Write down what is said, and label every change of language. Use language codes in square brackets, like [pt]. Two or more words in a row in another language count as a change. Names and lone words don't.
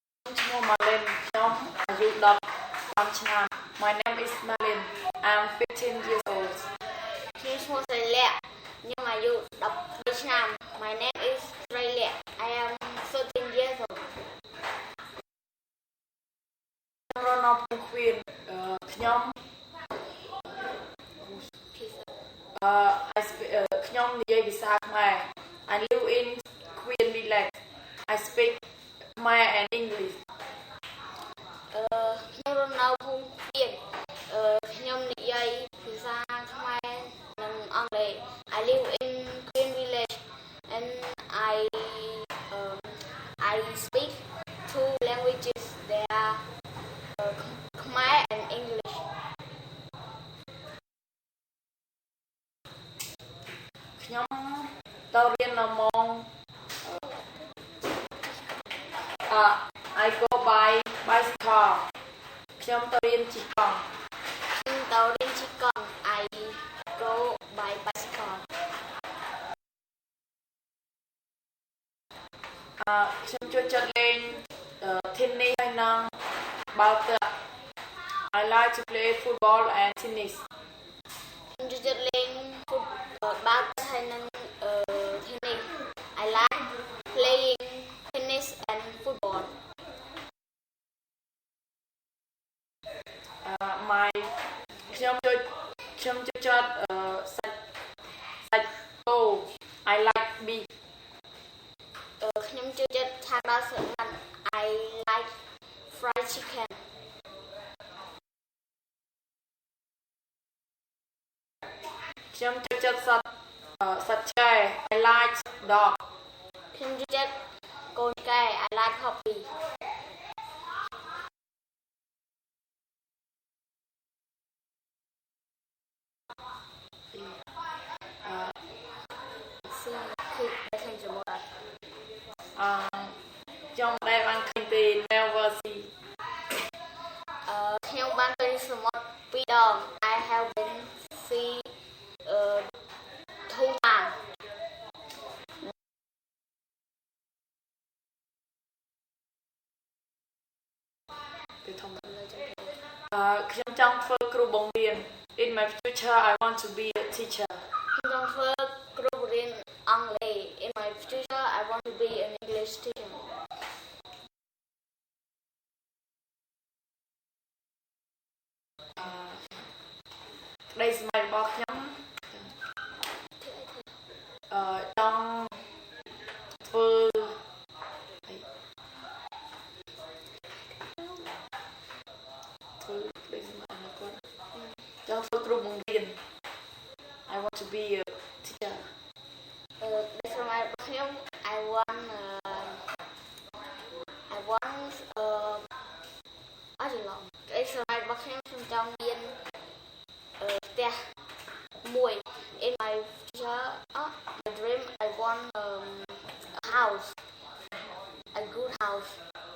[km] ឈ្មោះ Malin ខ្ញុំអាយុ10ឆ្នាំ [en] My name is Malin. I'm 15 years old. [km] ខ្ញុំឈ្មោះស្រីលក្ខខ្ញុំអាយុ12ឆ្នាំ [en] My name is ស្រីលក្ខ I am 13 years old. [km] ខ្ញុំរស់នៅភូមិឃ្វៀនខ្ញុំខ្ញុំនិយាយភាសាខ្មែរ [en] I live in Queen Village. I speak Khmer and English. [km] ខ្ញុំរស់នៅភូមិឃ្វៀនខ្ញុំនិយាយភាសាខ្មែរនិងអង់គ្លេស [en] I live in Queen Village and I speak two languages. They are Khmer and English. [km] ខ្ញុំទៅរៀននៅម៉ោង [en] I go by bicycle. [km] ខ្ញុំទៅរៀនជិះកង់ ខ្ញុំទៅរៀនជិះកង់ [en] I go by bicycle. [km] ខ្ញុំចូលចិត្តលេង [en] tennis [km] ហើយនិងបាល់ទះ [en] I like to play football and tennis. [km] ខ្ញុំចូលចិត្តលេងបាល់ទះហើយនិង tennis. [en] I like playing tennis and football. [km] ខ្ញុំចូលចិត្តសាច់គោ [en] I like beef. [km] ខ្ញុំចូលចិត្តឆាដល់ស្រកាត់ [en] I like fried chicken. [km] ខ្ញុំចូលចិត្តសត្វឆ្កែ [en] I like dog. [km] ខ្ញុំចូលចិត្តកូនកែ [en] I like puppy. [km] ខ្ញុំដែលបានឃើញពី [en] Never see. [km] ខ្ញុំបានទៅសមុទ្រ2 ដង [en] I have been see 2 times. [km] ខ្ញុំចង់ធ្វើគ្រូបង្រៀន [en] In my future I want to be a teacher. ខ្ញុំចង់ធ្វើគ្រូបង្រៀនអង់គ្លេស In my future I want to be an English teacher. [km] ក្តីស្រមៃរបស់ខ្ញុំចង់ធ្វើក្តីស្រមៃរបស់គាត់ចង់ធ្វើគ្រូបង្រៀន [en] I want to be a teacher. [km] ក្តីស្រមៃរបស់ខ្ញុំ [en] I want [km] អត់ច្រឡំក្តីស្រមៃរបស់ខ្ញុំចង់មានផ្ទះមួយ [en] In my future my dream I want a house, a good house.